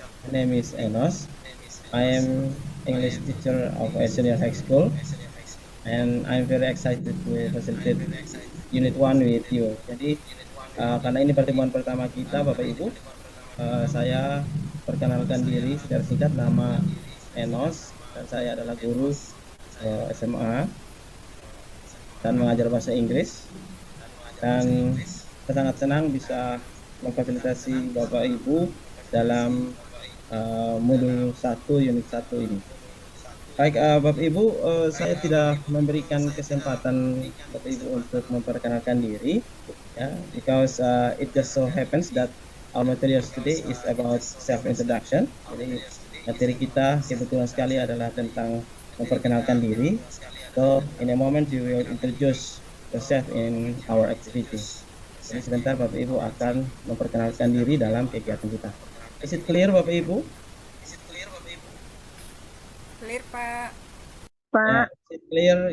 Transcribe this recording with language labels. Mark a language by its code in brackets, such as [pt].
[en] My name is Enos. I am English teacher of a senior high school, and I'm very excited to facilitate Unit 1 with you. [id] Jadi, karena ini pertemuan pertama kita, Bapak Ibu, saya perkenalkan diri secara singkat, nama Enos, dan saya adalah guru SMA dan mengajar bahasa Inggris. Dan saya sangat senang bisa memfasilitasi Bapak Ibu dalam modul 1 unit 1 ini. Baik, Bapak Ibu, saya tidak memberikan kesempatan Bapak Ibu untuk memperkenalkan diri, ya, [en] because it just so happens that our materials today is about self introduction. [id] Jadi materi kita kebetulan sekali adalah tentang memperkenalkan diri. [en] So in a moment you will introduce yourself in our activity. [id] Jadi sebentar Bapak Ibu akan memperkenalkan diri dalam kegiatan kita. [en] Is it clear, [id] Bapak Ibu? [en] Clear, Pak. Yeah, [id] Pak, [en] is it clear?